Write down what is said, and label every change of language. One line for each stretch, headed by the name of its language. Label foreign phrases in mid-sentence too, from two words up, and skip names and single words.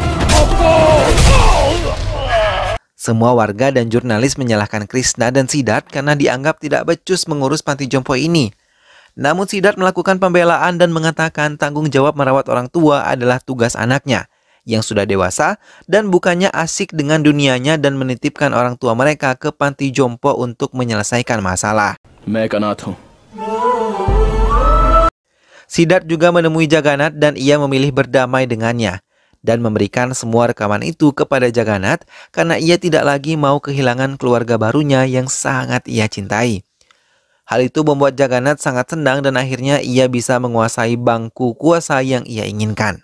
Indonesian: Semua warga dan jurnalis menyalahkan Krishna dan Siddharth karena dianggap tidak becus mengurus panti jompo ini. Namun Siddharth melakukan pembelaan dan mengatakan tanggung jawab merawat orang tua adalah tugas anaknya yang sudah dewasa dan bukannya asik dengan dunianya dan menitipkan orang tua mereka ke panti jompo untuk menyelesaikan masalah.
Hindi: मैं एक अनाथ हूँ।
Indonesian: Siddharth juga menemui Jagannath dan ia memilih berdamai dengannya dan memberikan semua rekaman itu kepada Jagannath karena ia tidak lagi mau kehilangan keluarga barunya yang sangat ia cintai. Hal itu membuat Jagannath sangat senang dan akhirnya ia bisa menguasai bangku kuasa yang ia inginkan.